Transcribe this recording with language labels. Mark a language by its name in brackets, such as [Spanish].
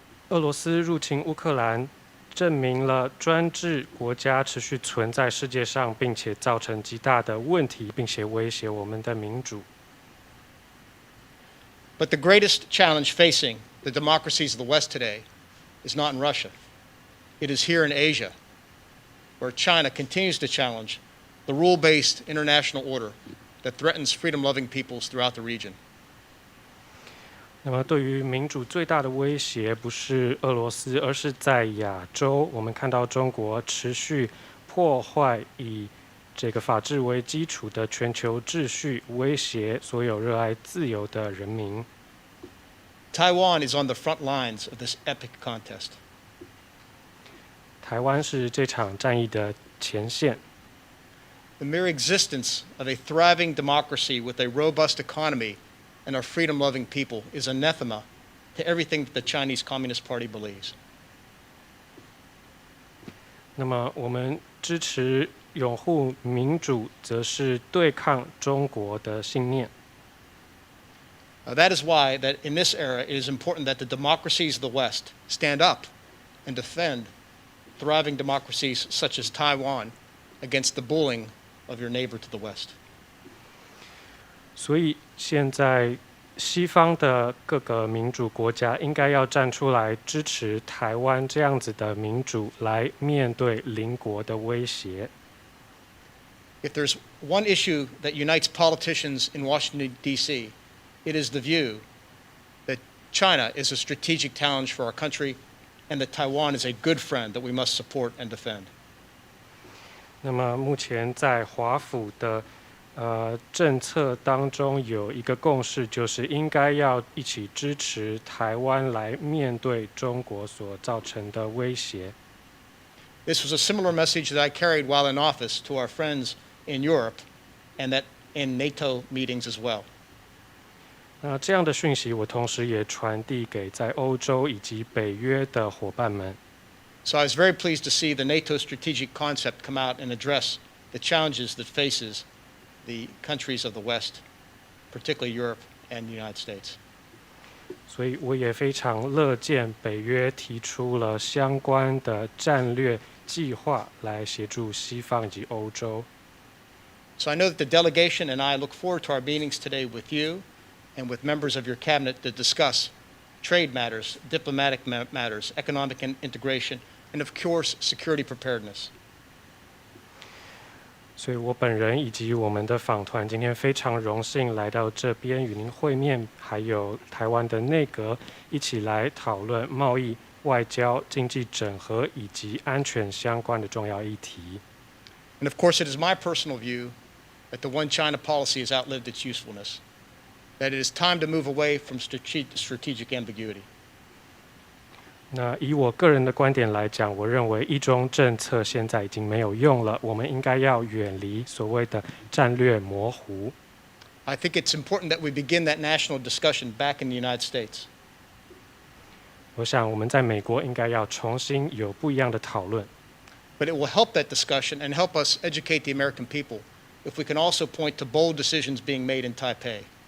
[Chinese] 俄罗斯入侵乌克兰，证明了专制国家持续存在世界上，并且造成极大的问题，并且威胁我们的民主。 [English] But the greatest challenge facing the democracies of the West today is not in Russia. It is here in Asia, where China continues to challenge the rule-based international order that threatens freedom-loving peoples throughout the region. [Chinese] 那么，对于民主最大的威胁不是俄罗斯，而是在亚洲。我们看到中国持续破坏以这个法治为基础的全球秩序，威胁所有热爱自由的人民。 [English] Taiwan is on the front lines of this epic contest. [Chinese] 台湾是这场战役的前线。 [English] The mere existence of a thriving democracy with a robust economy and our freedom-loving people is anathema to everything that the Chinese Communist Party believes. [Chinese] 那么，我们支持拥护民主，则是对抗中国的信念。 [English] That is why that in this era it is important that the democracies of the West stand up and defend thriving democracies such as Taiwan against the bullying of your neighbor to the West. [Chinese] 所以现在西方的各个民主国家应该要站出来支持台湾这样子的民主，来面对邻国的威胁。 [English] If there's one issue that unites politicians in Washington, D.C., it is the view that China is a strategic challenge for our country and that Taiwan is a good friend that we must support and defend. [Chinese] 那么目前在华府的政策当中有一个共识，就是应该要一起支持台湾来面对中国所造成的威胁。 [English] This was a similar message that I carried while in office to our friends in Europe and that in NATO meetings as well. [Chinese] 那这样的讯息，我同时也传递给在欧洲以及北约的伙伴们。 [English] So I was very pleased to see the NATO strategic concept come out and address the challenges that faces the countries of the West, particularly Europe and the United States. [Chinese] 所以我也非常乐见北约提出了相关的战略计划来协助西方以及欧洲。 [English] So I know that the delegation and I look forward to our meetings today with you and with members of your cabinet to discuss trade matters, diplomatic matters, economic integration, and of course, security preparedness. [Chinese] 所以我本人以及我们的访团今天非常荣幸来到这边与您会面，还有台湾的内阁一起来讨论贸易、外交、经济整合以及安全相关的重要议题。 [English] And of course, it is my personal view that the One China policy has outlived its usefulness, that it is time to move away from strategic ambiguity. [Chinese] 那以我个人的观点来讲，我认为一中政策现在已经没有用了，我们应该要远离所谓的战略模糊。 [English] I think it's important that we begin that national discussion back in the United States. [Chinese] 我想我们在美国应该要重新有不一样的讨论。 [English] But it will help that discussion and help us educate the American people if we can also point to bold decisions being made in Taipei.